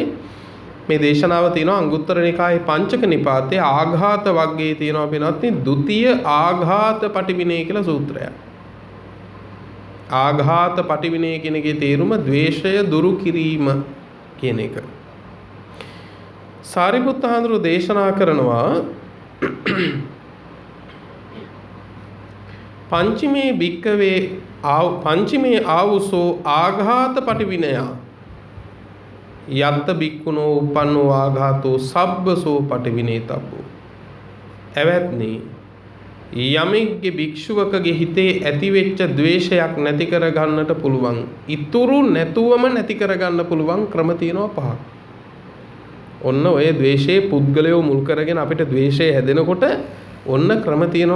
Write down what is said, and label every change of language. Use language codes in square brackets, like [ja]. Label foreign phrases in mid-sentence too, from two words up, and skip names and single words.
[si] මේ දේශනාව තියෙනවා අංගුත්තර නිකායේ පංචක නිපාතේ ආඝාත වර්ගයේ තියෙනවා වෙනත්නි ဒ ුතිය ආඝාත පටිවිනය කියලා සූත්‍රයක්. ආඝාත පටිවිනය කියන එකේ තේරුම ද්වේෂය දුරු කිරීම කියන එක. සාරිපුත්ත හාමුදුරුවෝ දේශනා කරනවා [pi] පංචමේ භික්කවේ පංචමේ ආවුසෝ ආඝාත පටිවිනය යත්ත භික්ඛුනෝ උපන්නෝ ආඝාතෝ සබ්බසෝ පටිවිනේතබ්බෝ. [si] එවත්නි යමෙක්ගේ භික්ෂුවකගේ හිතේ ඇතිවෙච්ච ද්වේෂයක් නැති කරගන්නට පුළුවන්, ඉතුරු නැතුවම නැති කරගන්න පුළුවන් ක්‍රම තියෙනවා 5ක්. ඔන්න ඔය ද්වේෂයේ පුද්ගලයෝ මුල් කරගෙන අපිට ද්වේෂය හැදෙනකොට ඔන්න ක්‍රම තියෙනවා.